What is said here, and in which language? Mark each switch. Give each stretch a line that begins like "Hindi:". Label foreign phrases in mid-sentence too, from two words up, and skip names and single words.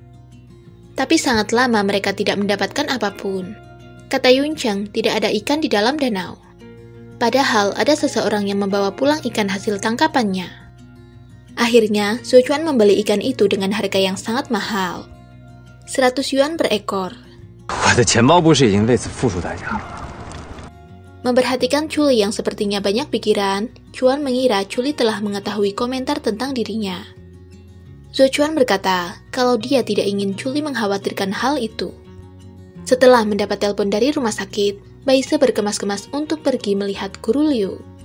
Indonesian: Tapi sangat lama mereka tidak mendapatkan apapun. Kata Yuncheng, tidak ada ikan di dalam danau. Padahal ada seseorang yang membawa pulang ikan hasil tangkapannya. Akhirnya, Zhou Chuan membeli ikan itu dengan harga yang sangat mahal. 100 yuan per ekor.
Chinese: 我的钱包不是已经为此付出代价了？
Indonesian: Memperhatikan Chuli yang sepertinya banyak pikiran, Chuan mengira Chuli telah mengetahui komentar tentang dirinya. Zhou Chuan berkata kalau dia tidak ingin Chuli mengkhawatirkan hal itu. Setelah mendapat telepon dari rumah sakit, Baise berkemas-kemas untuk pergi melihat Guru Liu.